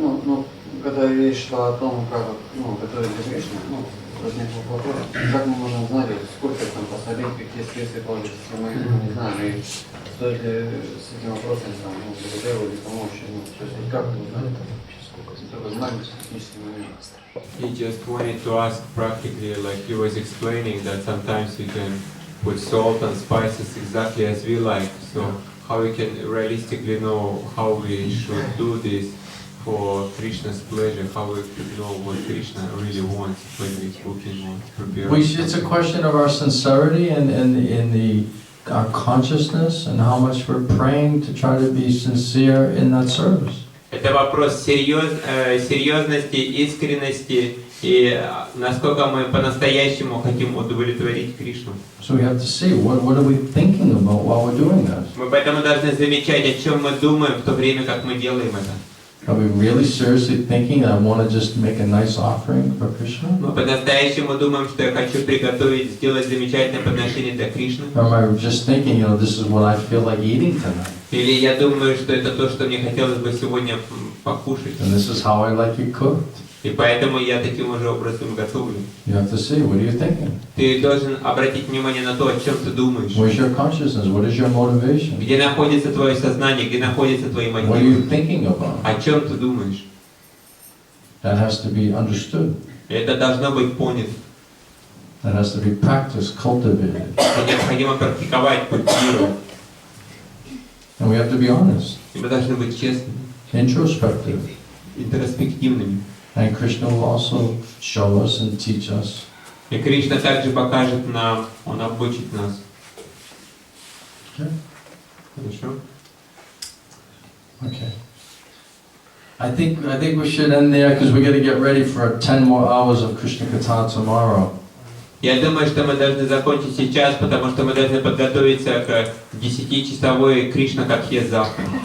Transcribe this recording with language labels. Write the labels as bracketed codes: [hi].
[ru] Ну, когда речь шла о том, как готовить для Кришны, возник вопрос, как мы можем знать, сколько там посолить, какие специи положить, если мы не знаем, и стоит ли с этим вопросом благодарю или помочь, то есть как мы узнаем, такой маленький технический момент. [en] He just wanted to ask practically, like he was explaining that sometimes we can put salt and spices exactly as we like. So how we can realistically know how we should do this for Krishna's pleasure, how we could know what Krishna really wants when we're cooking or preparing. It's a question of our sincerity and our consciousness and how much we're praying to try to be sincere in that service. [ru] Это вопрос серьезности, искренности и насколько мы по-настоящему хотим удовлетворить Кришну. [en] So we have to see what are we thinking about while we're doing this. [ru] Мы поэтому должны замечать, о чем мы думаем в то время, как мы делаем это. [en] Are we really seriously thinking that I want to just make a nice offering for Krishna? [ru] Мы по-настоящему думаем, что я хочу приготовить, сделать замечательное подношение для Кришны. [en] Or am I just thinking, this is what I feel like eating tonight? [ru] Или я думаю, что это то, что мне хотелось бы сегодня покушать. [en] And this is how I like it cooked. [ru] И поэтому я таким же образом готовлю. [en] You have to see, what are you thinking? [ru] Ты должен обратить внимание на то, о чем ты думаешь. [en] Where's your consciousness? What is your motivation? [ru] Где находится твое сознание, где находятся твои [en] What are you [ru] мотивы. [en] thinking about? [ru] О чем ты думаешь. [en] That has to be understood. [ru] Это должно быть понято. [en] That has to be practiced, cultivated. [ru] Это необходимо практиковать, культивировать. [en] And we have to be honest, [ru] И мы должны быть честными, [en] introspective. [ru] интроспективными. [en] And Krishna will also show us and teach us. [ru] И Кришна также покажет нам, Он обучит нас. [en] Okay. [ru] Хорошо? [en] Okay. I think we should end there because we got to get ready for 10 more hours of krishna-katha tomorrow. [ru] Я думаю, что мы должны закончить сейчас, потому что мы должны подготовиться к 10-часовой Кришна-катхе завтра.